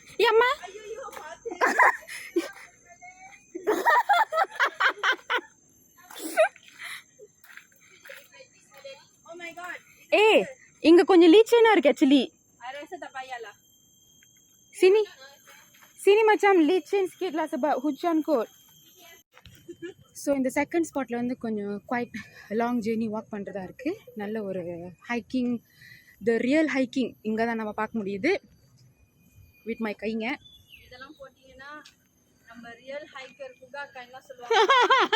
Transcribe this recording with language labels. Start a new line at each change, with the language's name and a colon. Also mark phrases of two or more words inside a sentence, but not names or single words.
Tamil: அம்மா ஏய் இங்க கொஞ்சம் லீச்சேனா இருக்கு ஆக்சுவலி
Malay: sini sini macam licin sikit lah sebab hujan kot.
Tamil: ஸோ இந்த
English: second spot
Tamil: வந்து கொஞ்சம்
English: quite long journey walk
Tamil: பண்ணுறதா இருக்குது. நல்ல ஒரு ஹைக்கிங்,
English: the real hiking
Tamil: இங்கே தான் நம்ம பார்க்க முடியுது
English: with my guys.
Tamil: இதெல்லாம் போட்டீங்கன்னா நம்ம
English: real hiker
Tamil: புகாக்கெல்லாம் சொல்லுவாங்க.